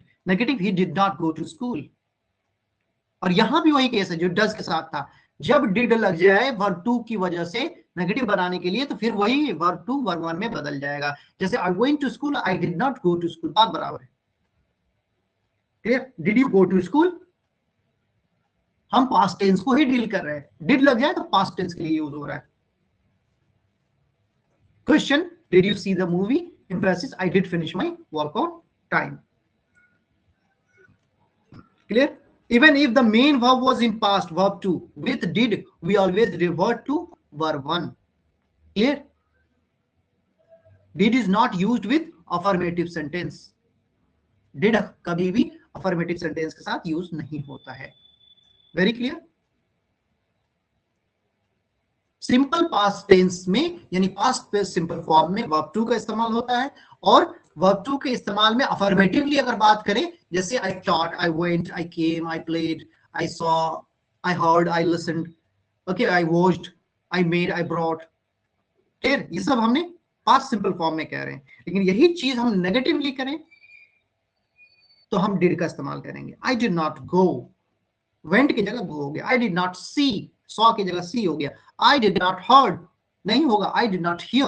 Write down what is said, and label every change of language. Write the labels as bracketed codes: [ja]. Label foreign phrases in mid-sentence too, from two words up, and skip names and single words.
[en] Negative, he did not go to school. [hi] और यहां भी वही केस है जो डज के साथ था, जब डिड लग जाए [en] verb two [hi] की वजह से नेगेटिव बनाने के लिए, तो फिर वही [en] verb two verb one [hi] में बदल जाएगा। [en] जैसे I going to school, I did not go to school, बात बराबर है। [hi] क्लियर? [en] Did you go to school, [hi] हम [en] past tense [hi] को ही डील कर रहे हैं, डिड लग जाए तो [en] past tense [hi] के लिए यूज हो रहा है। क्वेश्चन, [en] Did you see the movie, emphasis, I did finish my work on time. [hi] क्लियर? [en] Even if the main verb was in past, verb 2, with did, we always revert to verb 1. Clear? Did is not used with affirmative sentence. [hi] Did कभी भी [en] affirmative sentence [hi] के साथ use नहीं होता है। [en] Very clear? simple past tense [hi] में यानी [en] past simple form [hi] में [en] verb two [hi] का इस्तेमाल होता है, और [en] verb two [hi] के इस्तेमाल में अफर्मेटिवली अगर बात करें, जैसे [en] I thought, I went, I came, I played, I saw, I heard, I listened, okay, I watched, I made, I brought. [hi] क्लियर? ये सब हमने [en] past simple form [hi] में कह रहे हैं, लेकिन यही चीज हम नेगेटिवली करें तो हम डिड का इस्तेमाल करेंगे। [en] I did not go, [hi] वेंट की जगह गो हो गया। [en] I did not see, [hi] सॉ की जगह सी हो गया। [en] I did not heard, [hi] नहीं होगा [en] I did not hear.